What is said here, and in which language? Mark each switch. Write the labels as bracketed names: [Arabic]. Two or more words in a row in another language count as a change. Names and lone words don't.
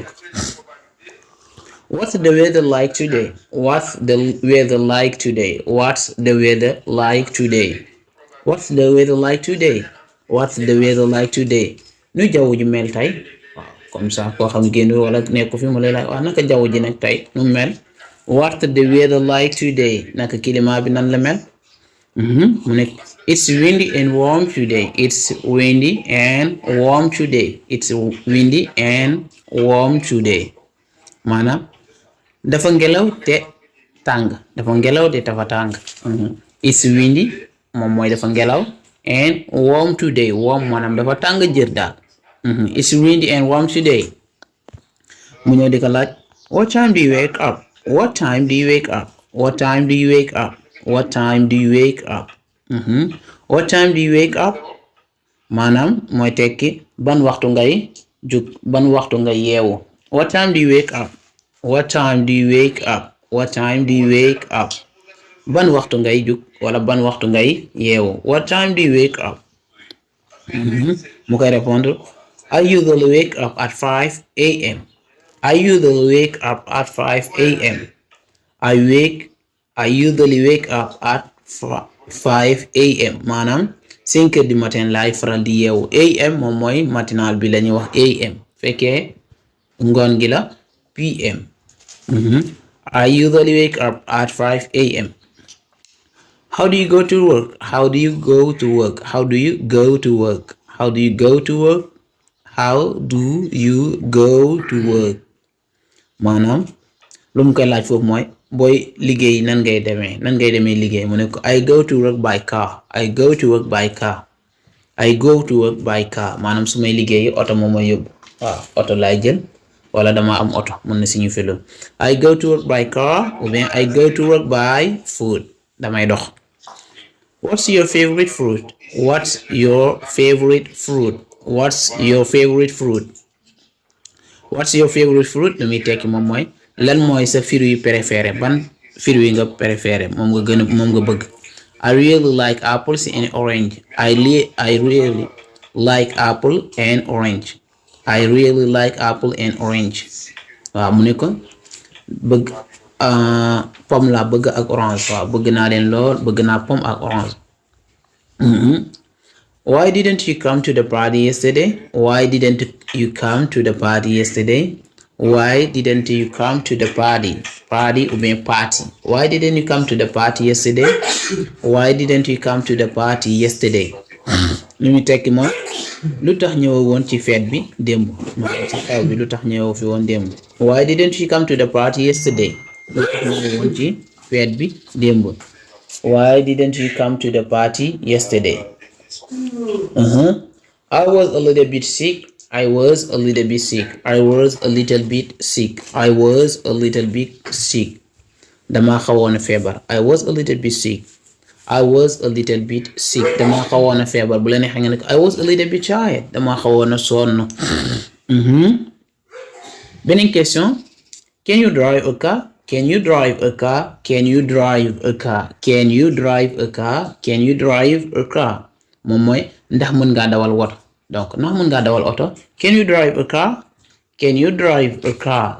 [English] What's the weather like today? [Wolof] Nu jaww ji mel tey [French] comme ça [Wolof] koo xam génn wala nekk fi mu lay laaj wax naka jaww ji nag tey nu mel. [English] What's the weather like today? [Wolof] Naka climat bi nan la mel. Mu nekk [English] it's windy and warm today. [Wolof] Maanaam dafa ngelaw te dafa tàng. [English] It's windy [Wolof] moom mooy dafa ngelaw [English] and warm today [Wolof] maanaam dafa tàng jër daal. [English] It's windy and warm today. [Wolof] Mu ñëw di ko laaj [English] what time do you wake up? [Wolof] Maanaam mooy tekki ban waxtu ngay jug ban waxtu ngay yeewu. [English] What time do you wake up? [Wolof] Ban waxtu ngay jug wala ban waxtu ngay yeewu. [English] What time do you wake up? [Wolof] Mu koy répondre [English] I usually wake up at 5 a.m. I usually wake up at 5 a.m. [Wolof] Maanaam [French] 5 heures du matin [Wolof] laay faral di yeewu. am moom mooy matinal bi la ñuy wax am fekkee ngoon gi la pm. [English] I usually wake up at 5 a.m. How do you go to work? How do you go to work? How do you go to work? How do you go to work? How do you go to work? [Wolof] maanaam lu mu koy laaj foofu mooy booy liggéey nan ngay demee liggéey mu ne ko [English] I go to work by car. I go to work by car. I go to work by car [Wolof] maanaam su may liggéey oto moom mooy yóbbu waaw oto laay jël wala dama am oto mën na signifier loolu [English] I go to work by car [French] ou bien [English] I go to work by foot [Wolof] damay dox. [English] What's your favorite fruit? What's your favorite fruit? What's your favorite fruit? What's your favorite fruit? [Wolof] Lu muy tekki moom mooy lan mooy sa fruit yu préféré ban fruit yi nga préféré moom nga bëgg. [English] I really like apples and orange. I really like apple and orange. I really like apple and orange. [Wolof] waaw mu ne ko bëgg pomme la bëgg ak orange waaw bëgg naa leen lool bëgg naa pomme ak orange. [English] Why didn't you come to the party yesterday? Why didn't you come to the party yesterday? Why didn't you come to the party? Party [French] ou bien [English] party. Why didn't you come to the party yesterday? Why didn't you come to the party yesterday? [Wolof] li muy tekki mooy lu tax ñëwoo woon ci fête bi démb maanaam ci xew bi lu tax ñëwoo fi woon démb. [English] Why didn't you come to the party yesterday? [Wolof] lu tax ñëwoo woon ci fête bi démb. [English] Why didn't you come to the party yesterday? I was a little bit sick. I was a little bit sick. I was a little bit sick. I was a little bit sick. [Wolof] Dama xawoon a feebar. [English] I was a little bit sick. I was a little bit sick. [Wolof] Dama xawoon a feebar. Bu la neexee nga ne [English] I was a little bit tired. [Wolof] Dama xawoon a sonn. Beneen question. [English] Can you drive a car? Can you drive a car? Can you drive a car? Can you drive a car? Can you drive a car? [Wolof] Moom mooy ndax mën ngaa dawal woto. Donc ndax mën ngaa dawal oto. [English] Can you drive a car? Can you drive a car?